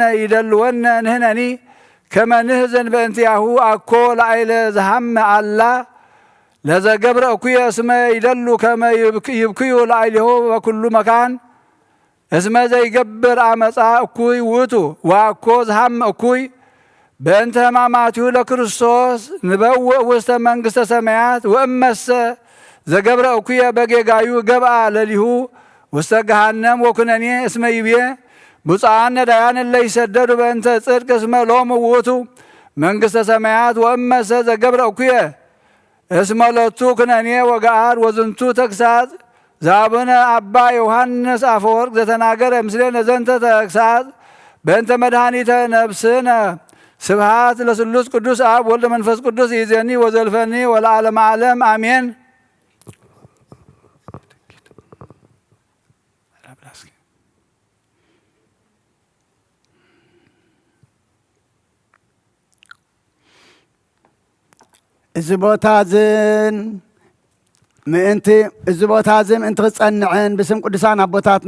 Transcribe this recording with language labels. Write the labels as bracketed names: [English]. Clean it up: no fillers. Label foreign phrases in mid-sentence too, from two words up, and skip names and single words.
[Geez] ይደልወነ ንሕነኒ ከመ ንሕዘን በእንቲአሁ አኮ ላዕለ ዘሐመ አላ ለዘገብረ እኩየ እስመ ይደሉ ከመ ይብክዩ ላዕሌሁ በኩሉ መካን እስመ ዘይገብር አመፃ እኩይ ውእቱ ወአኮ ዘሐመ እኩይ በእንተ ሕማማቲሁ ለክርስቶስ ንበውእ ውስተ መንግሥተ ሰማያት ወእመሰ ዘገብረ እኩየ በጌጋዩ ገብአ ለሊሁ ውስተ ገሃነም ወኩነኔ እስመ ይቤ ብፁዓን ነዳያን እለ ይሰደዱ በእንተ ጽድቅ እስመ ሎሙ ውእቱ መንግሥተ ሰማያት ወእመሰ ዘገብረ እኩየ እስመ ሎቱ ኩነኔ ወገአር ወዝንቱ ተግሳጽ ዛብነ አባ ዮሐንስ አፈወርቅ ዘተናገረ ምስሌነ ዘንተ ተግሳጽ በእንተ መድኃኒተ ነፍስነ ስብሐት ለስሉስ ቅዱስ አብ ወልድ መንፈስ ቅዱስ ይእዜኒ ወዘልፈኒ ወለዓለመ ዓለም አሜን። [Tigrinya] እዚ ቦታ ምእንቲ ክጸንዕን ብስም ቅዱሳን ኣቦታትና